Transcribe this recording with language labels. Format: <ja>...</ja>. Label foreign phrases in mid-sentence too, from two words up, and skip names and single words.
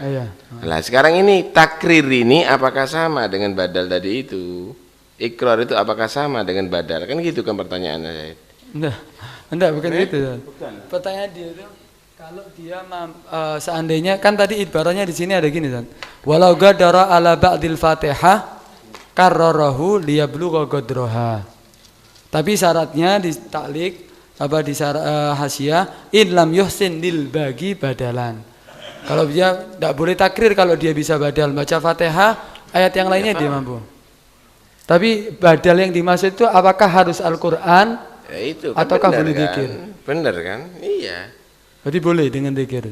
<id>Lah sekarang ini takrir ini apakah sama dengan badal tadi itu? Ikrar itu apakah sama dengan badal? Kan gitu kan pertanyaannya. Enggak bukan itu. Pertanyaan dia itu kalau dia seandainya kan tadi ibaratnya di sini ada gini kan.</id> <ar>ولو قدر على بعض الفاتحة كرره ليبلغ قدرها.</ar> <id>Tapi syaratnya di taklik apa di hasyiah</id> <ar>إن لم يحسن</ar> <id>lil bagi badalan. Kalau dia tidak boleh takrir kalau dia bisa badal baca Fatihah, ayat yang lainnya dia mampu. Tapi badal yang dimaksud itu apakah harus Al-Qur'an? Ya itu kan ataukah boleh dzikir? Bener kan? Iya. Jadi boleh dengan dzikir.</id>